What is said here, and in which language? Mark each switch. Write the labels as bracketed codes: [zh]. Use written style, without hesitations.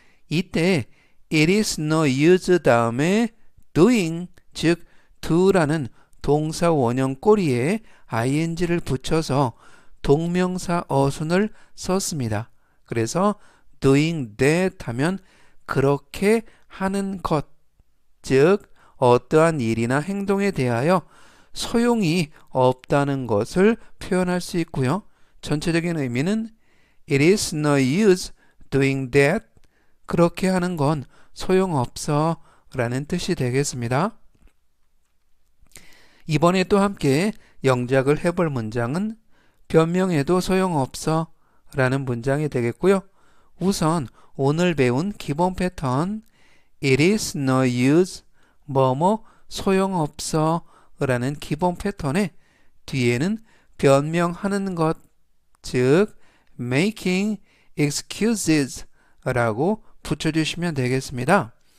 [ko] 이때 [en] it is no use [ko] 다음에 doing 즉 do라는 동사 원형 꼬리에 ing를 붙여서 동명사 어순을 썼습니다. 그래서 [en] doing that [ko] 하면 그렇게 하는 것, 즉 어떠한 일이나 행동에 대하여 소용이 없다는 것을 표현할 수 있고요. 전체적인 의미는 [en] it is no use doing that. [ko] 그렇게 하는 건 소용없어 라는 뜻이 되겠습니다. 이번에 또 함께 영작을 해볼 문장은 변명해도 소용없어 라는 문장이 되겠고요. 우선 오늘 배운 기본 패턴 [en] it is no use [ko] 뭐뭐 소용없어 라는 기본 패턴에 뒤에는 변명하는 것, 즉 [en] making excuses [ko] 라고 붙여주시면 되겠습니다.